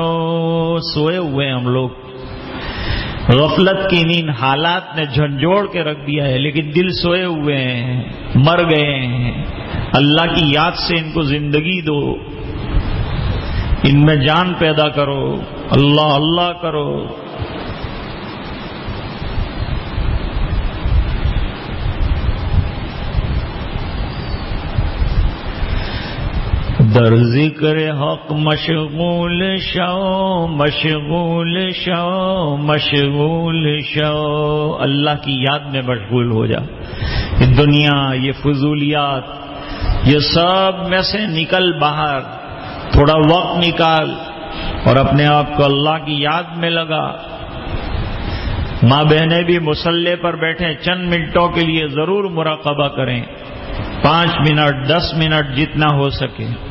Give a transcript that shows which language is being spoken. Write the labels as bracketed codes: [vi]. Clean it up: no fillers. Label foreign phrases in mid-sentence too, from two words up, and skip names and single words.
[ur] سوئے ہوئے ہم لوگ, غفلت کی نیند حالات نے جھنجھوڑ کے رکھ دیا ہے, لیکن دل سوئے ہوئے ہیں, مر گئے ہیں. اللہ کی یاد سے ان کو زندگی دو, ان میں جان پیدا کرو, اللہ اللہ کرو. [fa] در ذکر حق مشغول شو مشغول شو مشغول شو. [ur] اللہ کی یاد میں مشغول ہو جا. یہ دنیا, یہ فضولیات, یہ سب میں سے نکل باہر, تھوڑا وقت نکال اور اپنے آپ کو اللہ کی یاد میں لگا. ماں بہنیں بھی مصلی پر بیٹھیں, چند منٹوں کے لیے ضرور مراقبہ کریں, 5 منٹ 10 منٹ جتنا ہو سکے.